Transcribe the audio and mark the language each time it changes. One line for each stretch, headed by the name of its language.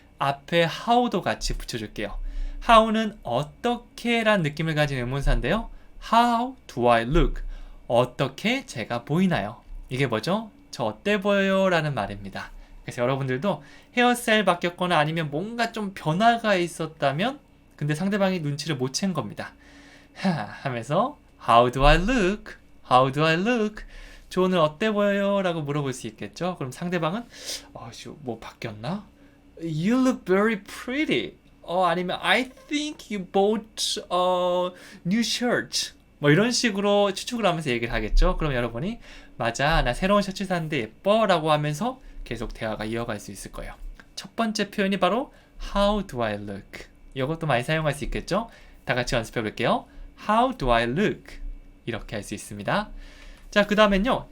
Korean: 앞에 how도 같이 붙여줄게요. how는 어떻게 란 느낌을 가진 의문사인데요.
English: How do I look?
Korean: 어떻게 제가 보이나요? 이게 뭐죠? 저 어때 보여요? 라는 말입니다. 그래서 여러분들도 헤어스타일 바뀌었거나 아니면 뭔가 좀 변화가 있었다면 근데 상대방이 눈치를 못 챈 겁니다. 하면서
English: How do I look? How do I look?
Korean: 저 오늘 어때 보여요? 라고 물어볼 수 있겠죠? 그럼 상대방은 뭐 바뀌었나?
English: You look very pretty.
Korean: 아니면
English: I think you bought a new shirt.
Korean: 뭐 이런 식으로 추측을 하면서 얘기를 하겠죠. 그럼 여러분이 맞아, 나 새로운 셔츠 샀는데 예뻐 라고 하면서 계속 대화가 이어갈 수 있을 거예요. 첫 번째 표현이 바로
English: How do I look?
Korean: 이것도 많이 사용할 수 있겠죠. 다 같이 연습해 볼게요.
English: How do I look?
Korean: 이렇게 할 수 있습니다. 자, 그 다음엔요.